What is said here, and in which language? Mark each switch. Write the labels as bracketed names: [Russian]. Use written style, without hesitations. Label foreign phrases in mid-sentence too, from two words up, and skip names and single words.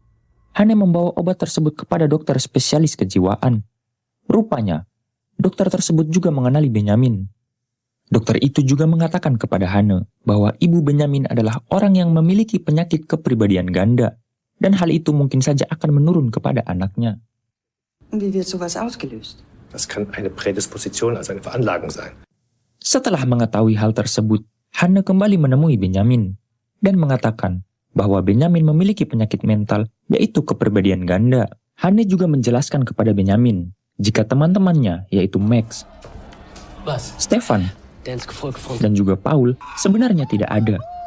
[Indonesian] Hanne membawa obat tersebut kepada dokter spesialis kejiwaan. Rupanya, dokter tersebut juga mengenali Benjamin. Dokter itu juga mengatakan kepada Hanne bahwa ibu Benjamin adalah orang yang memiliki penyakit kepribadian ganda, dan hal itu mungkin saja akan menurun kepada anaknya. [German] Wie wird sowas ausgelöst? Das kann eine Prädisposition, also eine Veranlagung sein. [Indonesian] Setelah mengetahui hal tersebut, Hanne kembali menemui Benjamin dan mengatakan bahwa Benjamin memiliki penyakit mental, yaitu kepribadian ganda. Hanne juga menjelaskan kepada Benjamin jika teman-temannya, yaitu Max, Stefan, dan juga Paul sebenarnya tidak ada.